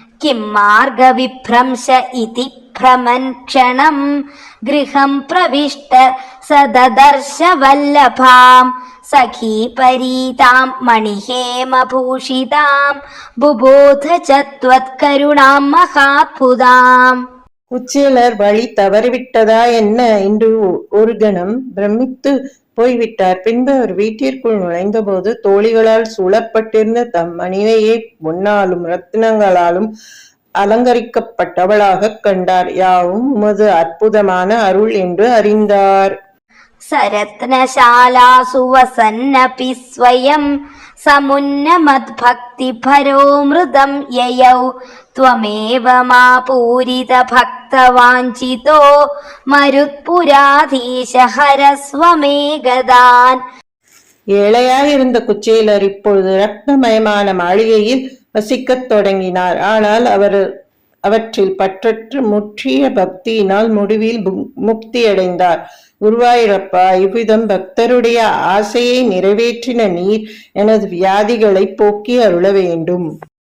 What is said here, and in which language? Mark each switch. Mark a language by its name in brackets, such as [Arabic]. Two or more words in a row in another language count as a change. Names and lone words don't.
[Sanskrit] किं मार्गविभ्रंश इति भ्रमन् क्षणं गृहं प्रविष्ट स ददर्श वल्लभां सखीपरीतां मणिहेमभूषितां बुबोध च त्वत्करुणां महात्भुताम्. [Tamil] குச்சேலர் வழி தவறிவிட்டதா என்ன என்று ஒரு கணம் பிரமித்து போய்விட்டார். பின்பு அவர் வீட்டிற்குள் நுழைந்த போது தோழிகளால் சூழப்பட்டிருந்த தம் மனைவியை பொன்னாலும் ரத்தினங்களாலும் அலங்கரிக்கப்பட்டவளாக கண்டார். யாவும் உமது அற்புதமான அருள் என்று அறிந்தார். [Sanskrit] सरत्नशालासु वसन्नपि स्वयं समुन्नमद्भक्तिभरोमृतं ययौ त्वमेव मा पूरितभक्तवाञ्छितो मरुत्पुराधीश हरस्व मे गदान्. [Tamil] ஏழையாயிருந்த குச்சேலர் இப்பொழுது ரத்னமயமான மாளிகையில் வசிக்கத் தொடங்கினார். ஆனால் அவற்றில் பற்றற்று முற்றிய பக்தியினால் முடிவில் முக்தியடைந்தார். குருவாயூரப்பா, இவ்விதம் பக்தருடைய ஆசையை நிறைவேற்றின நீர் எனது வியாதிகளை போக்கி அருள வேண்டும்.